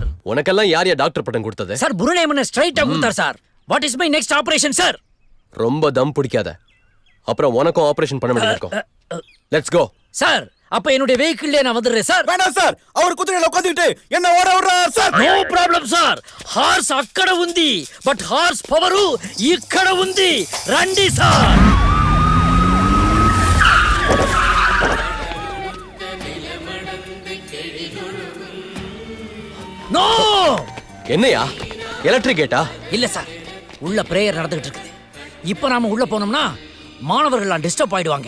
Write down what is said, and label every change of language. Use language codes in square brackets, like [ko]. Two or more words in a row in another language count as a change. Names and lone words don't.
[ta] உனக்கெல்லாம் யார் டாக்டர் பட்டம் கொடுத்தது? சார், புருணேமன ஸ்ட்ரைட்டா கொடுத்தார் சார். [en] what is my next operation [ta] சார்? ரொம்ப தம் பிடிக்காத, அப்புறம் உனக்கும் ஆபரேஷன் பண்ண வேண்டியது இருக்கும். [en] let's go. [ta] சார், அப்ப என்னுடைய வெஹிக்கிள்ல நான் வந்துடுறேன் சார். வேண்டாம் சார், அவர் குதிரையில உட்கார்ந்துட்டு என்ன ஓட விடுறார் சார். [en] no problem sir. [te] హార్స్ అక్కడ ఉంది, [en] but horse power [te] ఇక్కడ ఉంది. రండి సార్. [ta] நோ. என்னையா எலக்ட்ரிக் கேட்டா? இல்ல சார், உள்ள பிரேயர் நடந்துகிட்டு இருக்குது. இப்ப நாம உள்ள போனோம்னா மாணவர்கள்லாம் டிஸ்டர்ப் ஆயிடுவாங்க.